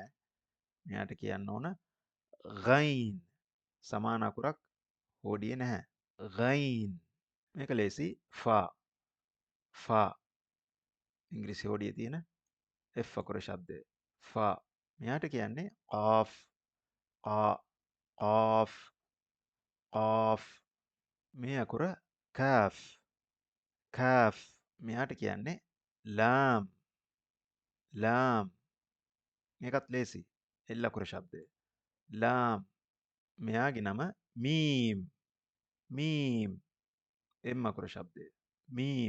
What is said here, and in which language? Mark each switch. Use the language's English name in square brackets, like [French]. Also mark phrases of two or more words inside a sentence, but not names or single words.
[Sinhala] මෙයාට කියන්න ඕන ගයින්. සමාන අකුරක් හෝඩියේ නැහැ. ගයින්. මේක ලේසි ෆා. ෆා. ඉංග්‍රීසි හෝඩියේ තියෙන F අකුර ශබ්දය. ෆා. මෙයාට කියන්නේ قاف. قا. قاف. قاف. මේ අකුර කාෆ්. කාෆ්. මෙයාට කියන්නේ ලාම්. ලාම්. මේකත් ලේසි. එල් අකුර ශබ්දය. ලාම්. මෙයාගේ නම මීම්. මීම්. එම් අකුර ශබ්දය. මීම්.